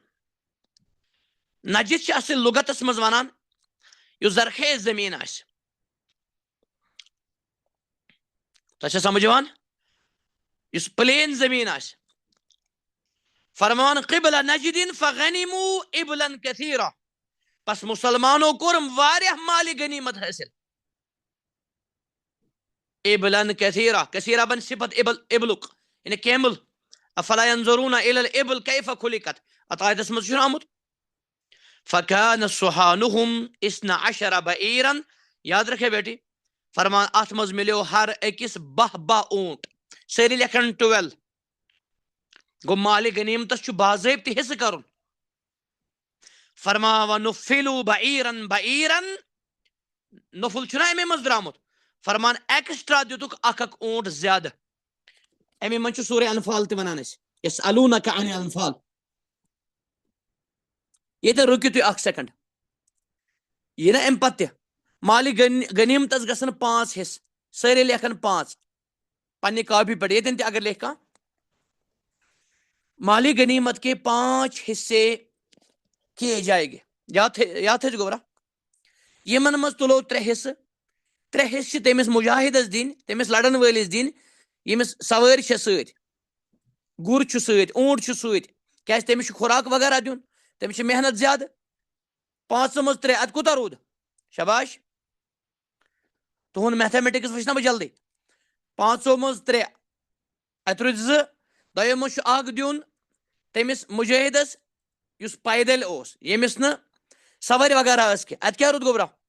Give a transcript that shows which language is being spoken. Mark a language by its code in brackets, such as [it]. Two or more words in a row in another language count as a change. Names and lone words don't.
[ks] نجد چھِ اصل لُغتس منٛز ونان یُس زرخیز زمیٖن آسہِ تۄہہِ چھا سمجھ یِوان یُس پلین زمیٖن آسہِ فرمان قبلہ نجدین [ar] فغنموا ابلا کثیرا [ks] بس مُسلمانو کوٚرُم واریاہ مالِ غنیمت حٲصِل [ar] ابلن کثیرا کثیرا [ks] بن صفت ابلُک یعنی کیمل [ar] افلا ينظرون الى الابل كيف خلقت [ks] اتھ آیتس منٛز چھُنہ آمُت [ar] فكان صحانهم 12 بعیرا [ur] یاد رکھے بیٹی [ks] فرمان اتھ منٛز ملیو ہر أکِس 12 اونٹ سٲری لیکھن 12 گوٚو مالِ غنیمتس چھُ باضٲبطہٕ حصہٕ کرُن فرما [ar] ونفلوا بعیرا بعیرا [ks] نفل چھُنہ امی منٛز درامُت فرمان ایکسٹرا دِتُکھ اکھ اکھ اونٹ زیادٕ امی منٛز چھُ سورہ انفال تہِ ونان أسۍ [ar] یسألونک عن الانفال [ks] ییٚتہِ رُکِو تُہۍ اکھ سیکنڈ یہِ نہ امہِ پتہٕ تہِ مالِ غنیمتس گژھن 5 حصہٕ سٲری لیکھن 5 پننہِ کاپی پٮ۪ٹھ ییٚتٮ۪ن تہِ اگر لیکھِ کانٛہہ مالِ [ur] غنیمت کے 5 حصے کیے جائے گے [ks] یاد تھٲیزِ گوٚبرا یِمن منٛز تُلو 3 حصہٕ 3 حصہٕ چھِ تٔمِس مُجاہدس دِنۍ تٔمِس لڑن وٲلِس دِنۍ ییٚمِس سوٲرۍ چھےٚ سۭتۍ گُر چھُ سۭتۍ اونٹ چھُ سۭتۍ کیازِ تٔمِس چھُ خوراک وغیرہ دیُن تٔمِس چھِ محنت زیادٕ 5 منٛز 3 اتہِ کوٗتاہ روٗد شباش تُہُنٛد میتھامیٹکس وٕچھِ نا بہٕ جلدی 5 منٛز 3 اتہِ روٗدۍ 2 دوٚیِم منٛز چھُ اکھ دیُن تٔمِس مُجٲہدس یُس پیدل اوس ییٚمِس نہٕ سوٲرۍ وغیرہ ٲس کینٛہہ اتہِ کیٛاہ روٗد گوٚبرا